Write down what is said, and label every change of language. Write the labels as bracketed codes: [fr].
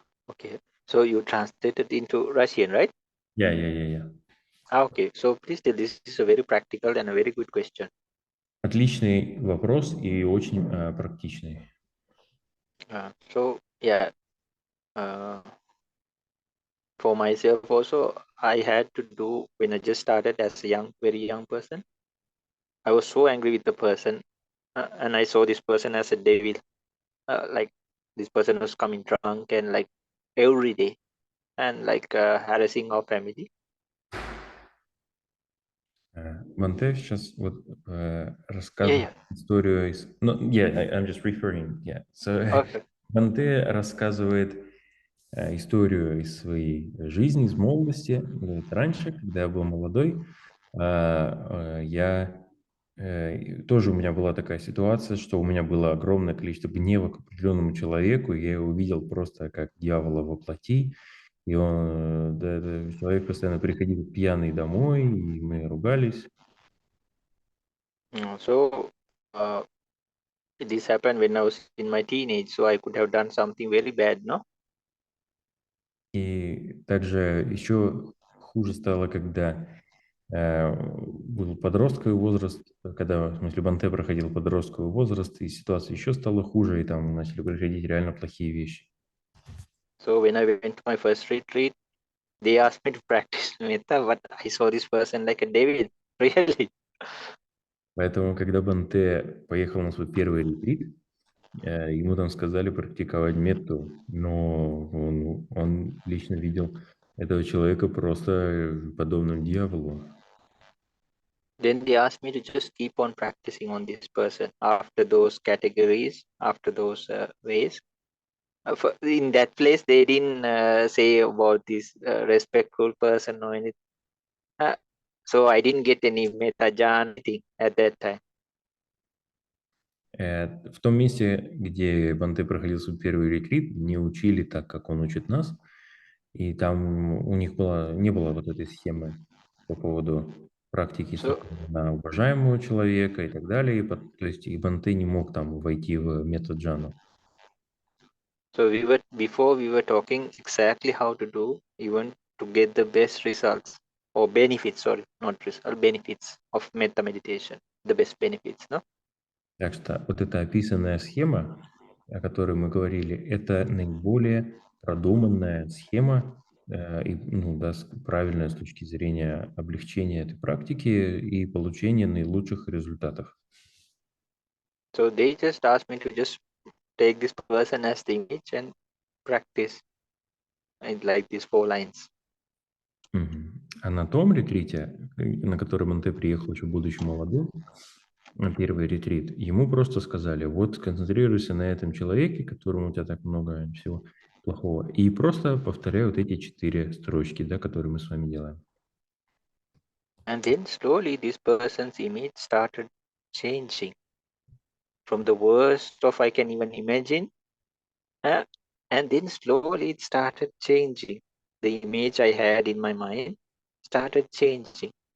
[en] Okay, so you translated into Russian, right? Yeah. Okay, so please tell, this is a very practical and a very good question. [ru] Отличный вопрос и очень практичный. [en] So yeah, for myself also, I had to do when I just started as a very young person. I was so angry with the person, and I saw this person as a devil. Like this person was coming drunk and like every day and like harassing our family. [ru] Банте сейчас вот [en] Yeah, [ru] рассказывает [en] yeah. [ru] историю из... [en] No, yeah, I'm just referring, yeah. So, Okay. [ru] Банте рассказывает историю из своей жизни, из молодости. Говорит, раньше, когда я был молодой, я тоже у меня была такая ситуация, что у меня было огромное количество гнева к определенному человеку, и я его видел просто как дьявола во плоти. И он, человек постоянно приходил пьяный домой, и мы ругались. [en] So this happened when I was in my teenage, so I could have done something very bad, no? [ru] И также еще хуже стало, когда был подростковый возраст, когда, в смысле, Банте проходил подростковый возраст, и ситуация еще стала хуже, и там начали происходить реально плохие вещи. [en] So when I went to my first retreat, they asked me to practice metta, but I saw this person like a devil, really. [ru] Поэтому, когда Банте поехал на свой первый ретрит, ему там сказали практиковать метту, но он лично видел этого человека просто подобным дьяволу. [en] Then they asked me to just keep on practicing on this person after those categories, after those ways. In that place, they didn't say about this respectful person or anything. So I didn't get any metta jhana anything at that time. [ru] В том месте, где Банте проходил свой первый ретрит, не учили так, как он учит нас, и там у них не было вот этой схемы по поводу практики [en] So, [ru] на уважаемого человека и так далее. То есть и Банте не мог там войти в метод джану. [en] so before we were talking exactly how to do, even to get the best results or benefits, sorry, not result, benefits of metta meditation, the best benefits, no? [ru] Так что вот эта описанная схема, о которой мы говорили, это наиболее продуманная схема, и, правильная с точки зрения облегчения этой практики и получения наилучших результатов. [en] So they just asked me to just take this person as the image and practice it like these 4 lines. [ru] А на том ретрите, на который Монте приехал еще будучи молодым, на первый ретрит, ему просто сказали, вот сконцентрируйся на этом человеке, которому у тебя так много всего плохого, и просто повторяй вот эти 4 строчки, да, которые мы с вами делаем. [en] And then slowly this person's image started changing from the worst of I can even imagine. And then slowly it started changing. The image I had in my mind started changing